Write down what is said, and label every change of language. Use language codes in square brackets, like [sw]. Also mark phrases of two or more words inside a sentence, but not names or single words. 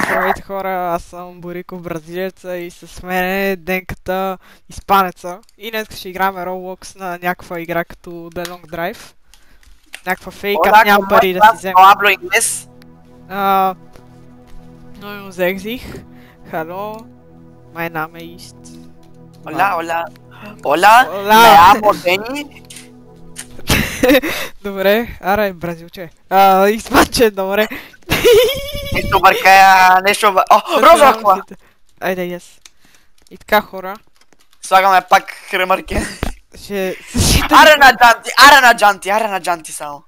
[bg] Здравейте хора, аз съм Бориков бразилеца и с мен е Денката испанеца. И днес ще играем Roblox на някаква игра като The Long Drive. Някаква фейк, аз нямам пари да си взема. [es] Hablo inglés. No nos exig. [de] Hallo, mein Name ist... [es] Hola, hola. Hola, Hola. me llamo Deni. [bg] Добре, аре, бразилче. Испанче, добре. Нещо бъркая, нещо... О, розова! Айде, yes. И така хора. Слагаме пак ремарке. Ще... Аре на джанти само.